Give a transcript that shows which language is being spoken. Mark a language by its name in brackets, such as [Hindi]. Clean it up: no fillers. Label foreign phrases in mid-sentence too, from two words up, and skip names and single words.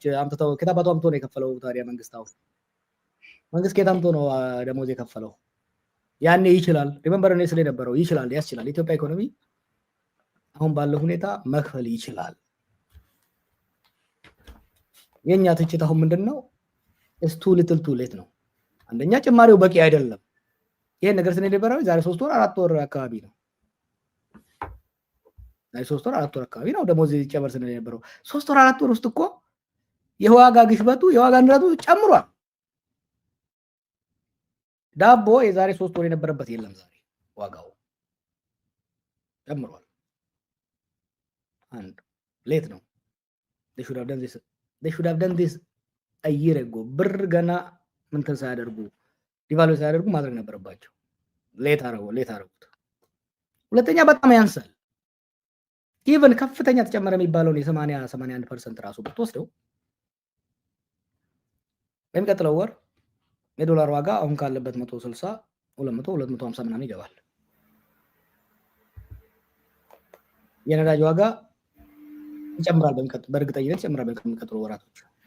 [Amharic] ከየት አባቷ አምጥቶ ነው የከፈለው ታዲያ መንግስት? አሁን መንግስት ከየት አምጥቶ ነው ደሞዝ የከፈለው? ያኔ ይችላል ሪሜምበር ነው ስለ ነበረው ይችላል፣ ያስችላል። ኢትዮጵያ ኢኮኖሚ አሁን ባለው ሁኔታ መክፈል ይችላል። የኛ ትችት አሁን ምንድነው? [English] it's too little too late [Amharic] ነው። አንደኛ ጭማሪው በቂ አይደለም። ይሄን ነገር ስለ ነበረው ዛሬ 3 ወር 4 ወር አካባቢ ነው። 3 ወር 4 ወር አካባቢ ነው ደሞዝ ይጨመር ስንል የነበረው 3 ወር 4 ወር ውስጥ እኮ የዋጋ ግሽበቱ የዋጋ ንረቱ ጨምሯል። ዳቦ የዛሬ 3 ወር የነበረበት የለም ዛሬ ዋጋው ጨምሯል። አንድ ሌት ነው [English] they should have done this a year ago [Amharic] ብር ገና ምን ተሳያደርጉ ዲቫሉ ሳያደርጉ ማድረግ ነበረባቸው። ሌት አረጉት። ሁለተኛ በጣም ያንሳል። ኢቭን ከፍተኛ ተጨመረ የሚባለው የ81% ራሱ ብትወስደው በሚቀጥለው ወር የዶላር ዋጋ አሁን ካለበት 160 200 250 ምናምን ይገባል። የነዳጅ ዋጋ ይጨምራል በእርግጠኝነት ይጨምራል በሚቀጥለው ወራቶች።